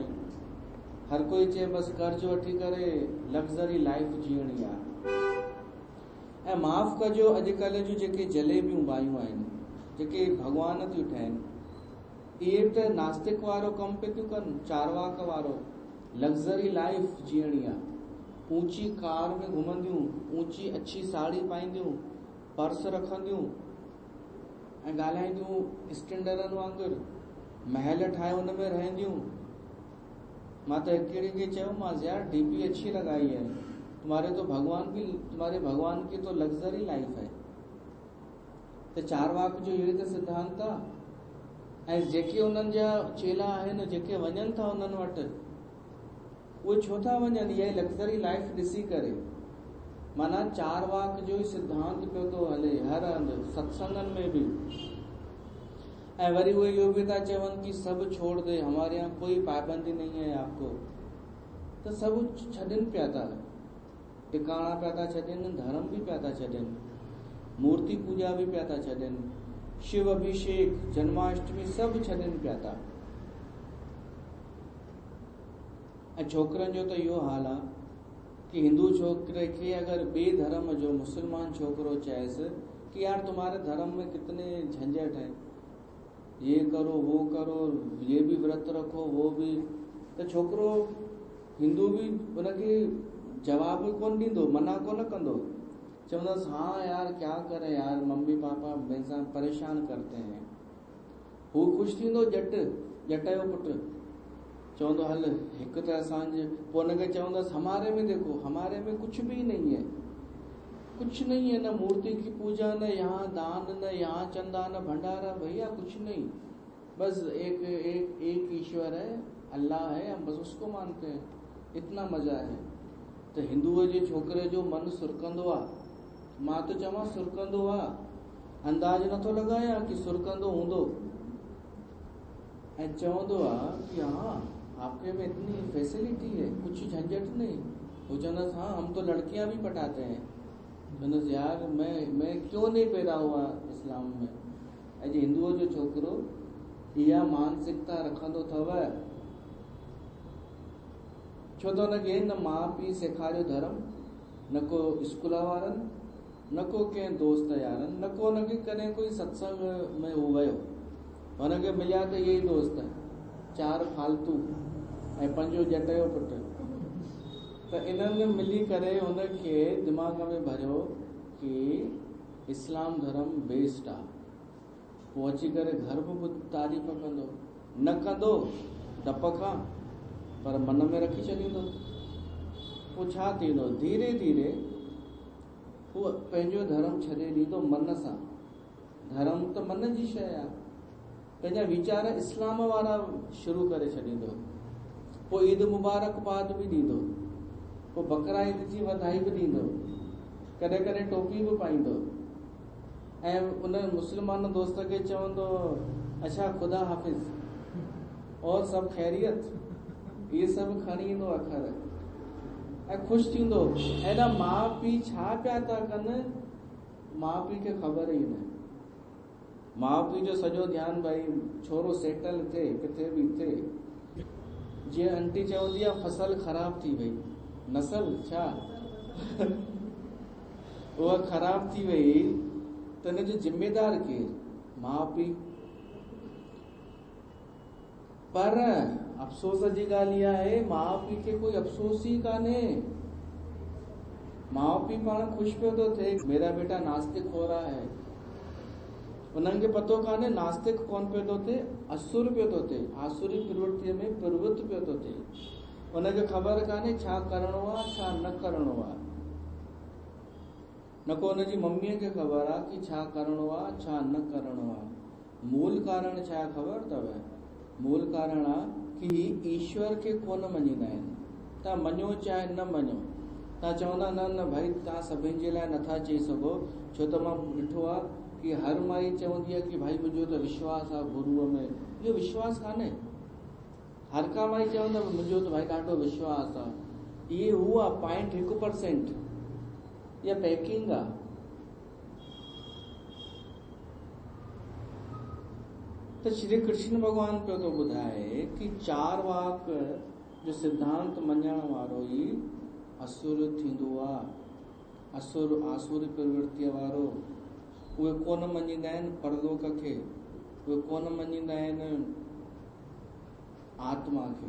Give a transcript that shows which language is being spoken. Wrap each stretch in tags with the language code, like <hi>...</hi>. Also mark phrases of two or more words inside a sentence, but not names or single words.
<sd>हर कोई चए बसि कर्ज वठी करे</sd> <en>luxury life</en> <sd>जीअणी आहे। ऐं माफ़ कजो, अॼुकल्ह जूं जेके जलेबियूं बायूं आहिनि, जेके भॻवान थियूं ठहनि, इहे त नास्तिक वारो कमु पे थियूं कनि, चारवाक वारो।</sd> <en>luxury life</en> <sd>जीअणी आहे, ऊंची कार में घुमंदियूं, ऊंची अच्छी साड़ी पाईंदियूं, पर्स रखंदियूं ऐं ॻाल्हाईंदियूं स्टैंडर्डनि वांगुरु, महल ठाहे उन में रहंदियूं। मां त हिकिड़ी खे चयोमांसि</sd> <hi>यार डीपी अच्छी लगाई है, तुम्हारे भगवान की तो</hi> <en>luxury life</en> <hi>है।</hi> <sd>त चारवाक जो इहो त सिद्धांत आहे। ऐं जेके उन्हनि जा चेला आहिनि, जेके वञनि था उन्हनि वटि, उहे छो था वञनि? इहा</sd> <en>luxury life</en> <sd>ॾिसी करे। माना चारवाक जो ई सिद्धांत पियो थो हले हर हंधि, सत्संगनि में बि। ऐं वरी उहे इहो बि था चवनि कि</sd> <hi>सब छोड़ दे, हमारे यहाँ कोई पाबंदी नहीं है आपको।</hi> <sd>त सब छॾनि पिया था, टिकाणा पिया था छॾनि, धर्म भी पिया था छॾनि, मूर्ति पूजा भी पिया था छॾनि, शिव अभिषेक, जन्माष्टमी सब छॾनि पिया था। ऐं छोकरनि जो त इहो हाल आहे कि हिंदू छोकरे खे अगर ॿिए धर्म जो मुसलमान छोकरो चएसि कि</sd> <hi>यार तुम्हारे धर्म में कितने झंझट है, ये करो वो करो, ये भी व्रत रखो वो भी,</hi> <sd>त छोकरो हिंदू भी उनखे जवाब कोन ॾींदो, मना कोन कंदो।</sd> <hi>चवंदसि हाँ यार क्या करे यार, मम्मी पापा मेरे सां परेशान करते हैं।</hi> <sd>हू ख़ुशि थींदो, ॼट जो पुटु चवंदो हल हिकु त असांजे, पोइ हुनखे चवंदसि</sd> <hi>हमारे में देखो, हमारे में कुछ भी नहीं है, कुछ नहीं है, न मूर्ति की पूजा, न यहाँ दान, न यहाँ चंदा, न भंडारा, भैया कुछ नहीं, बस एक ईश्वर है, अल्लाह है, हम बस उसको मानते हैं, इतना मजा है।</hi> <sd>तो हिंदुअ जे छोकरे जो मन सुरकंदो आहे, मां तो चवां सुरकंदो आहे, अंदाज नथो लॻायां कि सुरकंदो हूंदो। ऐं चवंदो आहे कि</sd> <hi>हाँ आपके में इतनी फैसिलिटी है, कुछ झंझट नहीं। वो चवंदसि हाँ हम तो लड़कियां भी पटाते हैं। चवंदसि यार मैं क्यों नहीं पैदा हुआ इस्लाम में।</hi> <sd>अॼु हिंदुअ जो छोकिरो इहा मानसिकता रखंदो अथव, छो त हुनखे न माउ पीउ सेखारियो धर्म, न को स्कूल वारनि, न को कंहिं दोस्त यारनि, न को हुनखे कॾहिं कोई सत्संग में हो वियो। हुनखे मिलिया त इहे ई दोस्त, 4 फालतू ऐं 5 ॼट जो पुटु। त इन्हनि मिली करे हुनखे दिमाग़ में भरियो कि इस्लाम धर्म बेस्ट आहे। पोइ अची करे घर बि तारीफ़ कंदो, न कंदो डप खां, पर मन में रखी छॾींदो। पोइ छा थींदो, धीरे धीरे उहो पंहिंजो धर्म छॾे ॾींदो मन सां। धर्म त मन जी शइ आहे, पंहिंजा वीचार इस्लाम वारा शुरू करे छॾींदो। पोइ ईद मुबारकबाद बि ॾींदो, पोइ बकरा ईद जी वाधाई बि ॾींदो, कॾहिं कॾहिं टोपी बि पाईंदो। ऐं उन मुस्लमान दोस्त खे चवंदो</sd> <hi>अच्छा ख़ुदा हाफ़िज़ और सब खैरियत,</hi> <sd>इहे सभु खणी ईंदो अखर ऐं ख़ुशि थींदो। हेॾा माउ पीउ छा पिया था कनि, माउ पीउ खे ख़बर ई न। माउ पीउ जो सॼो ध्यानु भई छोरो सेटल थिए, किथे बि थिए। जीअं आंटी चवंदी आहे फसल ख़राब थी वई, नसल छा उहा ख़राब थी वई, त हिनजो जिम्मेदार केरु? माउ पीउ। पर अफ़सोस जी ॻाल्हि इहा आहे, माउ पीउ खे कोई अफ़सोस ई कान्हे। माउ पीउ पाण ख़ुशि पियो थो थिए,</sd> <hi>मेरा बेटा नास्तिक हो रहा है।</hi> <sd>उन्हनि खे पतो कान्हे नास्तिक कोन पियो थो थिए, असुर पियो थो थिए, आसुरी प्रवृत्तिअ में प्रवृत्त पियो थो थिए। उनखे ख़बर कान्हे छा करिणो आहे छा न करिणो आहे। न को हुनजी मम्मीअ खे ख़बर आहे कि छा करिणो आहे छा न करिणो आहे। मूल कारण छा ख़बर अथव? मूल कारण आहे कि ईश्वर खे कोन मञींदा आहिनि। तव्हां मञो चाहे न मञो, तव्हां चवंदा न भाई तव्हां सभिनि जे लाइ नथा चई सघो, छो त मां ॾिठो आहे कि हर माई चवंदी आहे कि भाई मुंहिंजो त विश्वास आहे गुरूअ में। इहो विश्वास कान्हे। हर का माई चवंदव मुंहिंजो त भाई ॾाढो विश्वास आहे। इहे हू आहे 0.1%, इहा पैकिंग आहे। तो श्री कृष्ण भगवान पियो थो ॿुधाए कि चारवाक जो सिद्धांत मञण वारो ई असुर थींदो आहे। आसुरी प्रवृत्तिअ वारो उहे कोन मञींदा आहिनि परलोक खे, उहे कोन मञींदा आहिनि आत्मा खे।</sd>